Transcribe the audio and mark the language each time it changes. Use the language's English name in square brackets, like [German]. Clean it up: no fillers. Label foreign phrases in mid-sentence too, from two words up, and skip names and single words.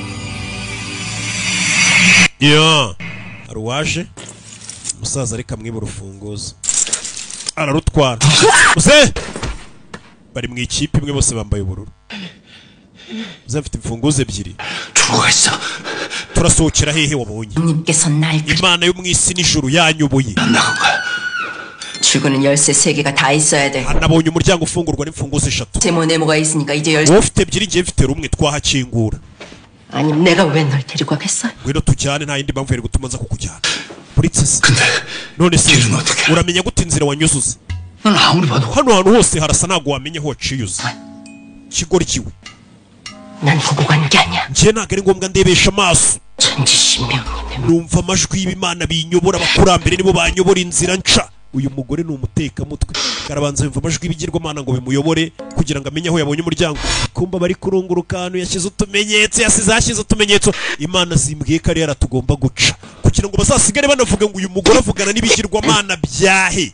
[Kinyarwanda] yo aruwaje umusaza ariko amwiba urufunguzo ararutwara muzehe bari mu ikipe imwe bose bambaye ubururu muzehe afite imfunguzo 2 turasohokera hehe wabonye imana yo mu isi n'ijuru yanyubuye [Korean] 출구는 열쇠 3개가 다 있어야 돼. [Kinyarwanda] nabonye umuryango ufungurwa n'imfunguzo 3 [Korean] 세모네모가 있으니까 이제 열쇠. [Kinyarwanda] wowe ufite 2 ngiye mfite rumwe twahakingura [Korean] 아니 내가 왜 널 데리고 가겠어? [Kinyarwanda] ngwino tujyane nta yindi mpamvu yari gutuma nza kukujyana Princess none se uramenya gute inzira wanyuzuze hano hantu hose harasa ntago wamenye aho waciyuze kigoryiwe [Korean] 난 보고 간 게 아니야. [Kinyarwanda] njye ntago ari ngombwa ndebesha amaso [Korean] 천지신명님. [Kinyarwanda] numva amajwi y'ibimana binyobora abakurambere nibo banyobora inzira nca uyu mugore ni umutekamutwe karabanza yumva amajwi y'ibigirwamana ngo bimuyobore kugira ngo amenye aho yabonye umuryango kumba bari kurunguruka ahantu yashyize utumenyetso yasize utumenyetso imana zimbwiye ko ari yaratugomba guca kugira kugira ngo bazasigare banavuga ngo uyu mugore avugana n'ibigirwamana byahe.